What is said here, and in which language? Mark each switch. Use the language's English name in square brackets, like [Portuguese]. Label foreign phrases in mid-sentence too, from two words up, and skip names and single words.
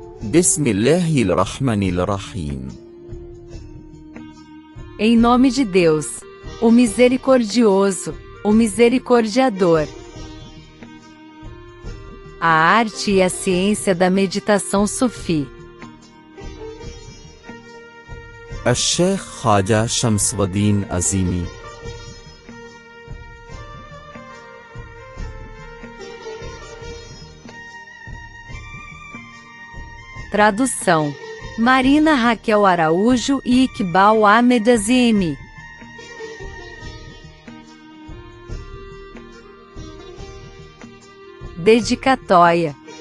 [Arabic] بسم الله الرحمن الرحيم. [Portuguese] Em nome de Deus, o misericordioso, o misericordiador. A arte e a ciência da meditação sufi. [Arabic] الشيخ خواجة شمس الدين عظيمي. [Portuguese] Tradução: Marina Raquel Araújo e Iqbal Ahmed Azimi. Dedicatória.